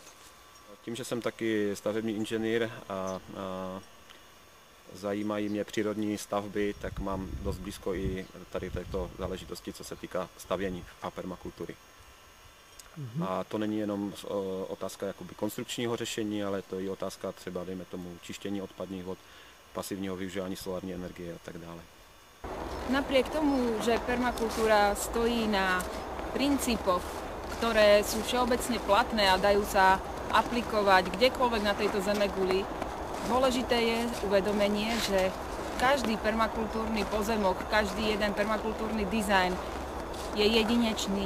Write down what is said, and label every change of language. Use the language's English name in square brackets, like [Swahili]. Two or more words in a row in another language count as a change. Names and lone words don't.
[Czech] Tím, že jsem taky stavební inženýr a zajímají mě přírodní stavby, tak mám dost blízko i tady této záležitosti, co se týká stavění a permakultury. A to není jenom otázka jakoby konstrukčního řešení, ale to je i otázka třeba, dejme tomu, čištění odpadních vod, pasívneho využívání solární energie a tak dále. [Slovak] Napriek tomu, že permakultúra stojí na princípoch, ktoré sú všeobecne platné a dajú sa aplikovať kdekoľvek na tejto zemeguli, dôležité je uvedomenie, že každý permakultúrny pozemok, každý jeden permakultúrny dizajn je jedinečný.